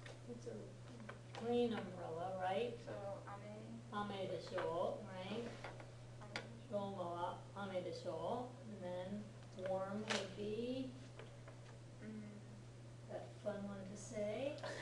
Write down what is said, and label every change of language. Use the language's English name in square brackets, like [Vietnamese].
[English] It's a green umbrella, right? So, [Japanese] 雨でしょう, [English] right? [Japanese] ローマは雨でしょう. [English] And then warm would be that fun one to say.